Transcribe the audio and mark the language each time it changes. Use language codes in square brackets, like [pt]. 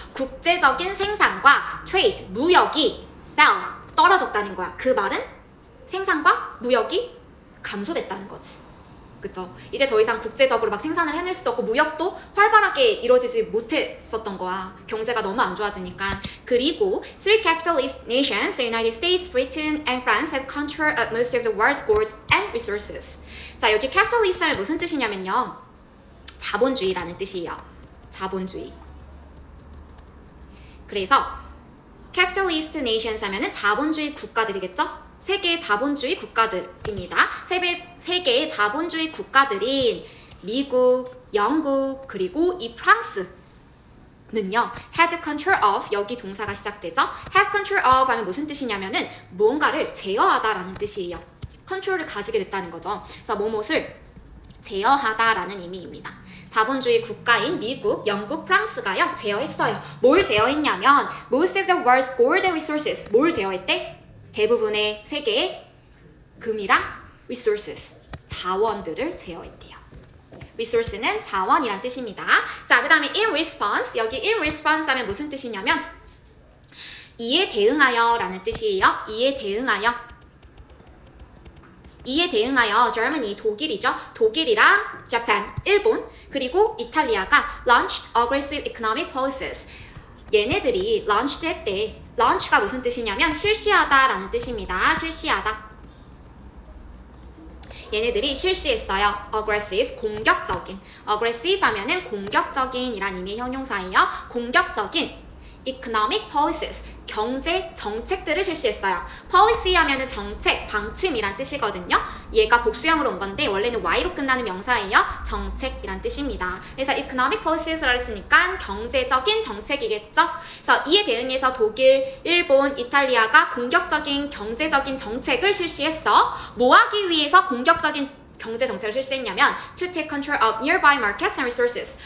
[ko] 국제적인 생산과 트레이드, 무역이 fell, 떨어졌다는 거야. 그 말은 생산과 무역이 감소됐다는 거지. 그쵸? 이제 더 이상 국제적으로 막 생산을 해낼 수도 없고 무역도 활발하게 이루어지지 못했었던 거야. 경제가 너무 안 좋아지니까. [en] 그리고 three capitalist nations, the United States, Britain, and France had control of most of the world's gold and resources. [ko] 자, 여기 capitalist는 무슨 뜻이냐면요, 자본주의라는 뜻이에요. 자본주의. 그래서 capitalist nations 하면은 자본주의 국가들이겠죠? 세계의 자본주의 국가들입니다. 세계의 자본주의 국가들인 미국, 영국, 그리고 이 프랑스는요, [en] had control of, [ko] 여기 동사가 시작되죠? [en] have control of [ko] 하면 무슨 뜻이냐면은 뭔가를 제어하다라는 뜻이에요. 컨트롤을 가지게 됐다는 거죠. 그래서 뭐뭇을 제어하다라는 의미입니다. 자본주의 국가인 미국, 영국, 프랑스가요, 제어했어요. 뭘 제어했냐면 [en] most of the world's gold and resources, [ko] 뭘 제어했대? 대부분의 세계의 금이랑 resources, 자원들을 제어했대요. resource는 자원이란 뜻입니다. 자, 그 다음에 [en] in response, [ko] 여기 in response 하면 무슨 뜻이냐면 이에 대응하여 라는 뜻이에요. 이에 대응하여. 이에 대응하여 Germany, 독일이죠. 독일이랑 Japan, 일본, 그리고 이탈리아가 [en] launched aggressive economic policies. [ko] 얘네들이 launched 했대. launch가 무슨 뜻이냐면 실시하다 라는 뜻입니다. 실시하다. 얘네들이 실시했어요. aggressive, 공격적인. aggressive 하면은 공격적인 이란 의미의 형용사예요. 공격적인 [en] economic policies, [ko] 경제 정책들을 실시했어요. policy 하면은 정책, 방침이란 뜻이거든요. 얘가 복수형으로 온 건데 원래는 y로 끝나는 명사예요. 정책이란 뜻입니다. 그래서 [en] economic policies, [ko] 라고 했으니까 경제적인 정책이겠죠. 그래서 이에 대응해서 독일, 일본, 이탈리아가 공격적인 경제적인 정책을 실시했어. 뭐 하기 위해서 공격적인 경제 정책을 실시했냐면 [en] to take control of nearby markets and resources.